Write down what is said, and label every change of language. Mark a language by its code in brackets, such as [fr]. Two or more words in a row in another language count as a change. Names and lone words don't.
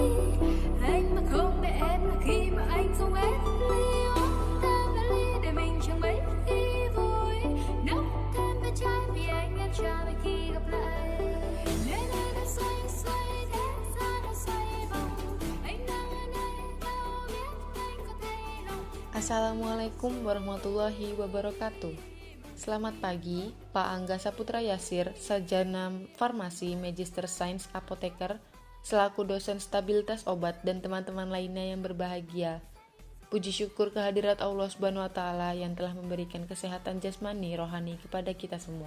[vi] Anh mà không để em là khi mà anh không ép ly uống thêm vài ly để mình chẳng mấy khi vui. Nấu thêm vài chai vì anh em chờ đợi khi gặp lại. Nơi nơi đã xoay xoay thế gian đã xoay vòng. Anh đang ở đây đâu biết anh có thấy lòng. [ar] السلام عليكم ورحمة الله وبركاته. [id] Selamat pagi, Pak Angga Saputra Yasir, Sarjana Farmasi Magister Sains Apoteker, selaku dosen stabilitas obat dan teman-teman lainnya yang berbahagia. Puji syukur kehadirat Allah [ar] سبحانه وتعالى [id] yang telah memberikan kesehatan jasmani rohani kepada kita semua.